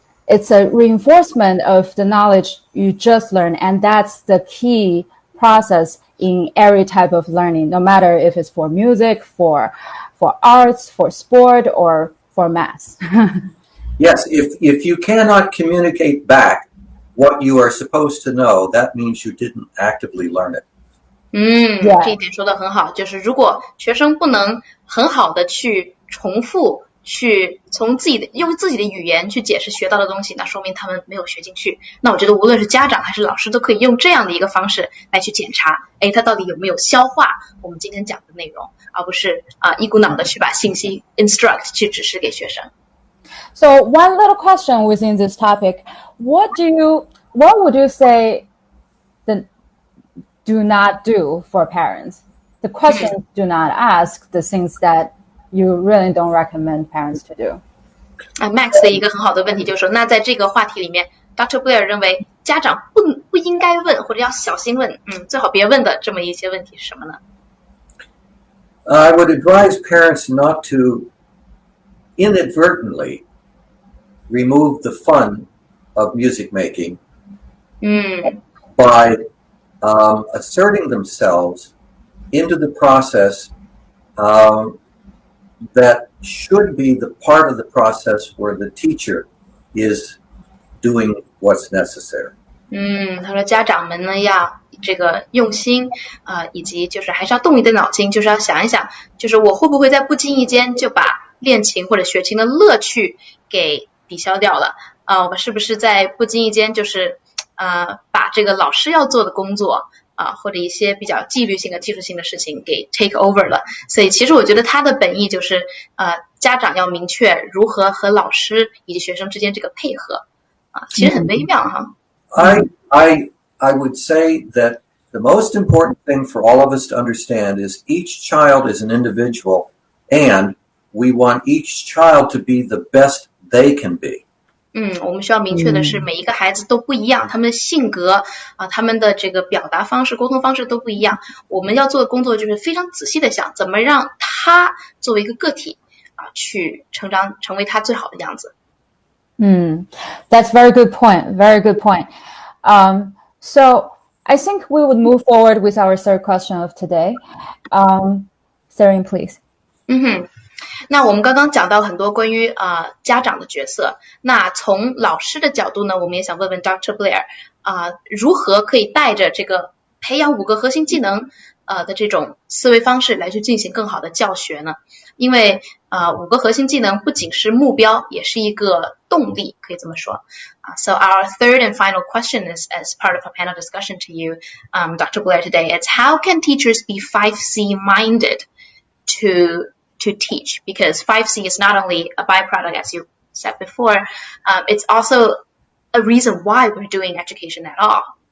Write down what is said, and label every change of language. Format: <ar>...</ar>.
<en>It's a reinforcement of the knowledge you just learned, and that's the key process in every type of learning, no matter if it's for music, for arts, for sport, or for math. Yes, if you cannot communicate back what you are supposed to know, that means you didn't actively learn it.</en> <zh>这一点说得很好，就是如果学生不能很好的去重复去用自己的语言去解释学到的东西，那说明他们没有学进去。那我觉得无论是家长还是老师都可以用这样的一个方式来去检查他到底有没有消化我们今天讲的内容，而不是一股脑的去把信息 instruct 去指示给学生。</zh> <en>So one little question within this topic, what would you say the do not do for parents? The questions do not ask, the things that you really don't recommend parents to do.</en> <zh>Max 的一个很好的问题就是说，那在这个话题里面 Dr. Blair 认为家长不应该问或者要小心问最好别问的这么一些问题是什么呢？</zh> <en>I would advise parents not to inadvertently remove the fun of music making by asserting themselves into the process that should be the part of the process where the teacher is doing what's necessary.</en> <zh>他说家长们呢要这个用心以及就是还是要动一点脑筋，就是要想一想，就是我会不会在不经意间就把练琴或者学琴的乐趣给抵消掉了我是不是在不经意间就是把这个老师要做的工作或者一些比较纪律性的技术性的事情给</zh> <en>take over</en> <zh>了。所以其实我觉得他的本意就是家长要明确如何和老师以及学生之间这个配合其实很微妙哈。</zh> <en>I would say that the most important thing for all of us to understand is each child is an individual, and we want each child to be the best they can be.</en> <zh>我们需要明确的是每一个孩子都不一样，他们的性格他们的这个表达方式沟通方式都不一样，我们要做的工作就是非常仔细的想怎么让他作为一个个体去成长成为他最好的样子。</zh> <en>That's very good point. Very good point. So I think we would move forward with our third question of today. Sarah, please.</en> <zh>那我们刚刚讲到很多关于家长的角色，那从老师的角度呢，我们也想问问 Dr. Blair 如何可以带着这个培养5个核心技能的这种思维方式来去进行更好的教学呢因为5个核心技能不仅是目标，也是一个动力，可以这么说。</zh> <en>So our third and final question is, as part of a panel discussion to you, Dr. Blair, today, it's how can teachers be 5C minded to teach? Because 5C is not only a byproduct, as you said before, it's also a reason why we're doing education at all.</en>